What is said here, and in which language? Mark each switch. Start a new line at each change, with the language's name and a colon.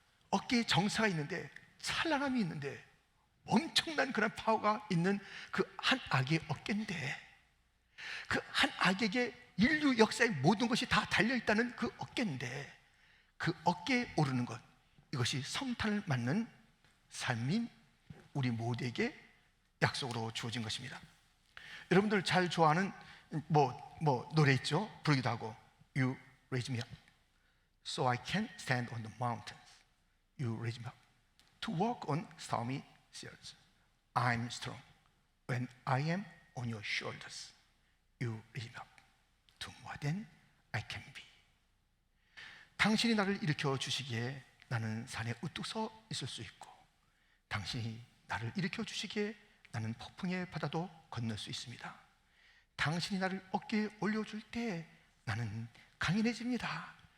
Korean: 어깨에 정사가 있는데, 찬란함이 있는데, 엄청난 그런 파워가 있는 그 한 아기의 어깨인데, 그 한 아기에게 인류 역사의 모든 것이 다 달려있다는 그 어깨인데, 그 어깨에 오르는 것, 이것이 성탄을 맞는 삶인 우리 모두에게 약속으로 주어진 것입니다. 여러분들 잘 좋아하는 노래 있죠? 부르기도 하고 You Raise Me Up.
English: so I can stand on the mountains. You raise me up. To walk on stormy seas. I'm strong. When I am on your shoulders, you raise me up to more than I can be.
Korean: 당신이 나를 일으켜 주시기에 나는 산에 우뚝 서 있을 수 있고, 당신이 나를 일으켜 주시기에 나는 폭풍의 바다도 건널 수 있습니다. 당신이 나를 어깨에 올려줄 때 나는 강인해집니다.